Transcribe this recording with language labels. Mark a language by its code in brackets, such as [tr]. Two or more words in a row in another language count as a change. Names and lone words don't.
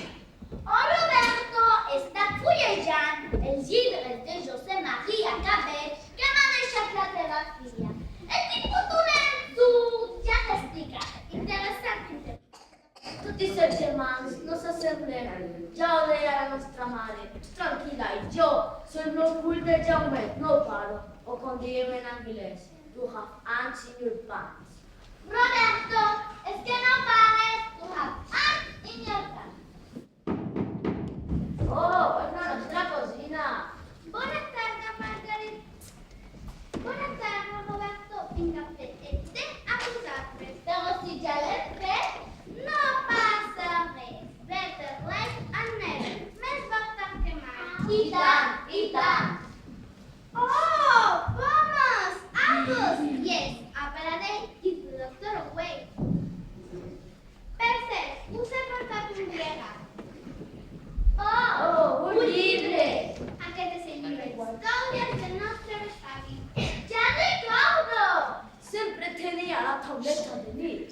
[ca] Oh, Roberto, està fullejant els llibres de José María Cabet que m'ha deixat la teva filla. He tingut un ensurt, ja t'he explicat, interessant. Tot i ser germans, no s'assemblen. Ja ho deia la nostra mare. Tranquil·la, i jo soy el meu fill de Jaume, no paro. O com diem en anglès, [en] you have ants in your pants. [ca] Roberto, és que no pares, tu [en] have ants in your pants. [ca] Oh, és la nostra cosina. Bona tarda, Margaret. Bona tarda, Roberto. Vinc a fer el té a vosaltres. Però si ja l'hem fet, no passa res. [en] Better late and never. [ca] Més val tard que mai. I tant. I tant! Oh, pomes! Apples! [en] Yes, apple a day is the doctor away. [ca] Per cert, us he portat un regal. Oh, un llibre! Aquest és el llibre d'històries del nostre besavi. Ja recordo! Sempre tenia la tauleta de nit.